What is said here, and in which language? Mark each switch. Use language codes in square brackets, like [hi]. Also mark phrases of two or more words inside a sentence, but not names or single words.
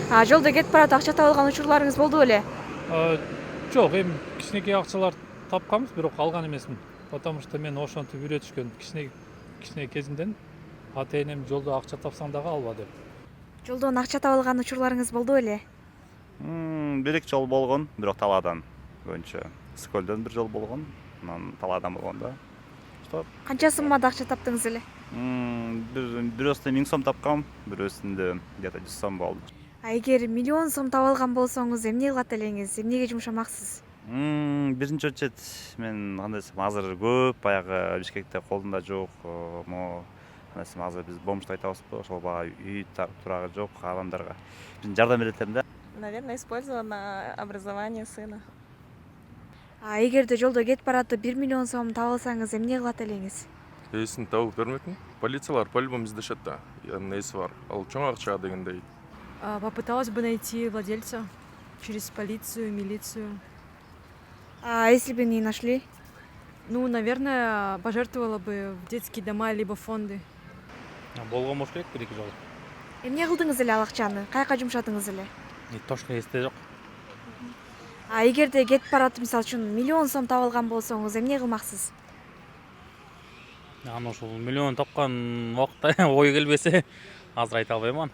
[ky] Жолдо кетип баратып акча таап алган учурларыңыз болду беле? Жок, эми кичинекей акчалар тапканбыз, бирок алган эмесмин. [ru] Потому что [ky] мен ошентип үйрөтүшкөн кичине кезимден ата энем жолдо акча тапсаң дагы алба деп. Жолдон акча таап алган учурларыңыз болду беле? Бир эки жол болгон, бирок талаадан көбүнчө. Скөлдөн бир жол болгон, анан талаадан болгон да. Канча суммада акча таптыңыз эле? Бирөөсүндө 1000 сом тапкам, бирөөсүндө где-то 100 сом болду. Эгер миллион сом таап алган болсоңуз эмне кылат элеңиз? Эмнеге жумшамаксыз? Биринчи очередь мен кандай десем, азыр көп баягы Бишкекте колунда жок, кандай десем, азыр биз бомждо айтабызбы, ошол баягы үй турагы жок адамдарга жардам берет элем да. [ru] Наверное, использовала на образование сына. [ky] Эгерде жолдо кетип баратып 1 миллион сом таап алсаңыз эмне кылат элеңиз? Эсин табып бермекмин. Полициялар по-любому издешет да. Эси бар. Ал чоң акча дегендей. [ru] Попыталась бы найти владельца через полицию, милицию. Если бы не нашли? Ну, наверное, пожертвовала бы в детские дома либо фонды. [ky] Болгон болуш керек бир-эки жол. Эмне кылдыңыз эле ал акчаны? Каяка жумшадыңыз эле? Точно эсте жок. Эгерде кетип баратып, мисалы үчүн миллион сом таап алган болсоңуз эмне кылмаксыз? Аны ушул миллион тапкан убакытта ой келбесе, азыр айта албайм аны.